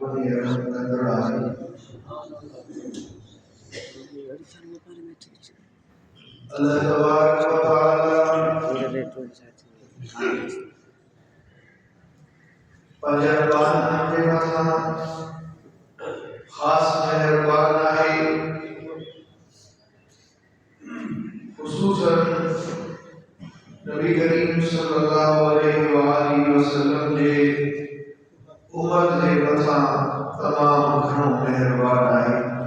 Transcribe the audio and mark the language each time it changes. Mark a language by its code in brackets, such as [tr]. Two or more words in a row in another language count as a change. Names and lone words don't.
[sd] की रहमत कंदड़ आहे। अल्लाह तबारक व तआला पंजरबान के मथा खास मेहरबान आहे। खुसूसन नबी करीम [ar] صلى الله عليه وسلم [sd] जे उम्मत जे मथा तमाम घणो मेहरबान आहे।